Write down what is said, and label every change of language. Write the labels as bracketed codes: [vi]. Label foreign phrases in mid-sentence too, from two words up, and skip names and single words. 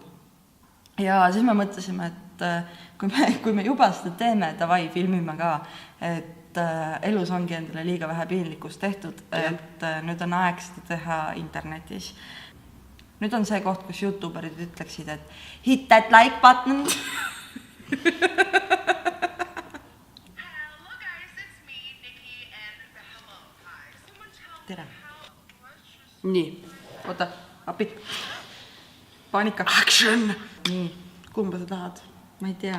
[et] Ja siis me mõtlesime, et kui me juba seda teeme, davai, filmime ka, et elus ongi endale liiga vähe piinlikkust tehtud, et nüüd on aeg seda teha internetis. Nüüd on see koht, kus YouTuberid ütleksid, et [en] hit that like button. [et] Tere. Nii. Oota, appi. Paanika. Action! Nii. Kumba sa tahad? Ma ei tea.